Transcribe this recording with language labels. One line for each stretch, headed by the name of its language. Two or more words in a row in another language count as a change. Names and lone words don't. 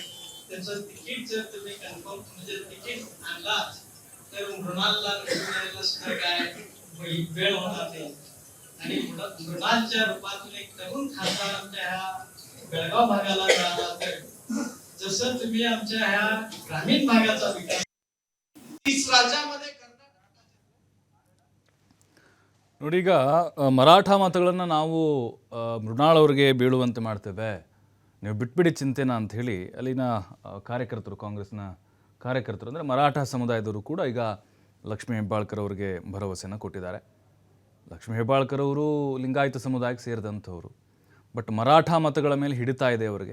Marathi: त्याचं तिकीट जर तुम्ही कन्फर्म म्हणजे तिकीट आणला तर मृणालला निवडण्याला सुद्धा काय वेळ होणार नाही. आणि मृणालच्या रूपातून एक तरुण खासदार आमच्या ह्या बेळगाव भागाला मिळाला तर जसं तुम्ही आमच्या ह्या ग्रामीण भागाचा विकास 30 राज्यामध्ये
Kannada: ನೋಡಿ ಈಗ ಮರಾಠ ಮತಗಳನ್ನು ನಾವು ಮೃಣಾಲ್ ಅವ್ರಿಗೆ ಬೀಳುವಂತೆ ಮಾಡ್ತೇವೆ, ನೀವು ಬಿಟ್ಬಿಡಿ ಚಿಂತೆನ ಅಂತ ಹೇಳಿ ಅಲ್ಲಿನ ಕಾರ್ಯಕರ್ತರು, ಕಾಂಗ್ರೆಸ್ನ ಕಾರ್ಯಕರ್ತರು ಅಂದರೆ ಮರಾಠ ಸಮುದಾಯದವರು ಕೂಡ ಈಗ ಲಕ್ಷ್ಮೀ ಹೆಬ್ಬಾಳ್ಕರ್ ಅವರಿಗೆ ಭರವಸೆಯನ್ನು ಕೊಟ್ಟಿದ್ದಾರೆ. ಲಕ್ಷ್ಮೀ ಹೆಬ್ಬಾಳ್ಕರ್ ಅವರು ಲಿಂಗಾಯತ ಸಮುದಾಯಕ್ಕೆ ಸೇರಿದಂಥವ್ರು, ಬಟ್ ಮರಾಠ ಮತಗಳ ಮೇಲೆ ಹಿಡಿತಾ ಇದೆ ಅವರಿಗೆ.